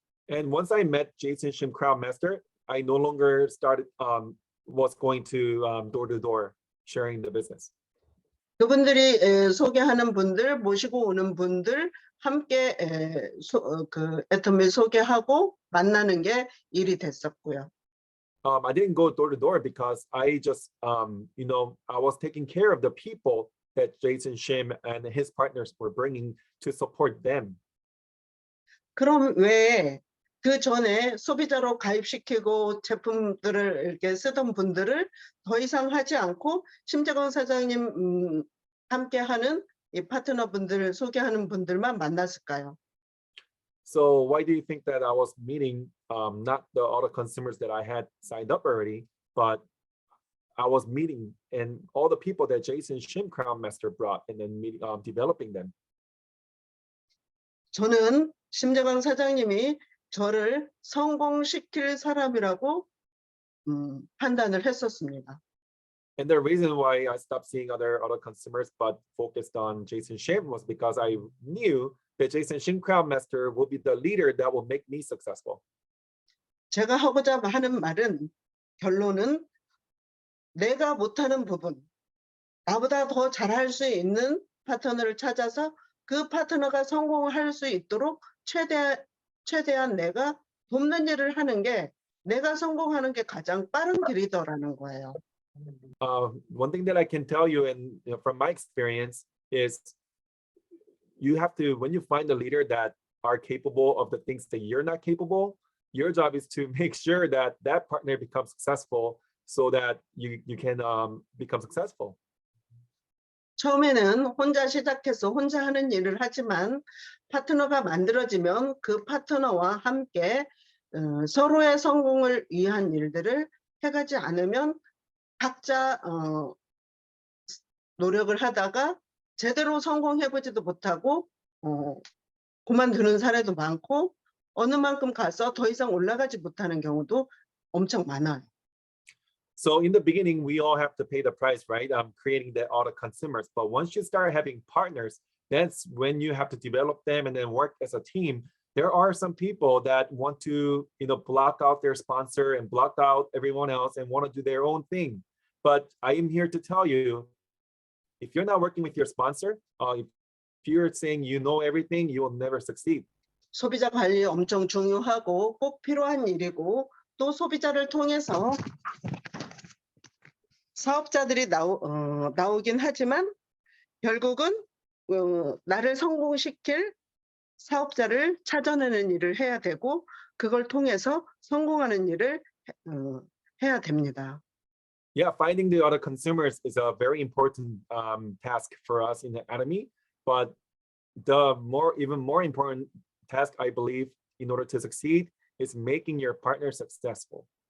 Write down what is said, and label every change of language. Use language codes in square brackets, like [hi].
[en] And once I met Jason Shim, Crown Master, I no longer was going to door sharing the business. [ko] 그분들이 소개하는 분들, 모시고 오는 분들 함께 그 애터미를 소개하고 만나는 게 일이 됐었고요. [en] I didn't go door to door because I just, I was taking care of the people that Jason Shim and his partners were bringing to support them. [ko] 그럼 왜 그 전에 소비자로 가입시키고 제품들을 이렇게 쓰던 분들을 더 이상 하지 않고 심재광 사장님 함께하는 이 파트너분들을 소개하는 분들만 만났을까요? [en] So why do you think that I was meeting not the other consumers that I had signed up already, but I was meeting and all the people that Jason Shim, Crown Master brought and then developing them? [ko] 저는 심재광 사장님이 저를 성공시킬 사람이라고 판단을 했었습니다. [en] And the reason why I stopped seeing other consumers but focused on Jason Shim was because I knew that Jason Shim, Crown Master, will be the leader that will make me successful. [ko] 제가 하고자 하는 말은 결론은 내가 못하는 부분, 나보다 더 잘할 수 있는 파트너를 찾아서 그 파트너가 성공할 수 있도록 최대한 내가 돕는 일을 하는 게 내가 성공하는 게 가장 빠른 길이더라는 거예요. [en] One thing that I can tell you, and from my experience, is you have to, when you find a leader that are capable of the things that you're not capable, your job is to make sure that that partner becomes successful so that you can become successful. [ko] 처음에는 혼자 시작해서 혼자 하는 일을 하지만 파트너가 만들어지면 그 파트너와 함께 서로의 성공을 위한 일들을 해가지 않으면 각자 노력을 하다가 제대로 성공해보지도 못하고 그만두는 사례도 많고 어느 만큼 가서 더 이상 올라가지 못하는 경우도 엄청 많아요. [en] So in the beginning, we all have to pay the price, right? Creating the auto consumers. But once you start having partners, that's when you have to develop them and then work as a team. There are some people that want to, block out their sponsor and block out everyone else and want to do their own thing. But I am here to tell you, if you're not working with your sponsor, if you're saying you know everything, you will never succeed. [ko] 소비자 관리 엄청 중요하고 꼭 필요한 일이고 또 소비자를 통해서 사업자들이 나오긴 하지만 결국은 나를 성공시킬 사업자를 찾아내는 일을 해야 되고 그걸 통해서 성공하는 일을 해야 됩니다. [en] Yeah, finding the other consumers is a very important task for us in the Atomy. But the even more important task, I believe, in order to succeed, is making your partner successful.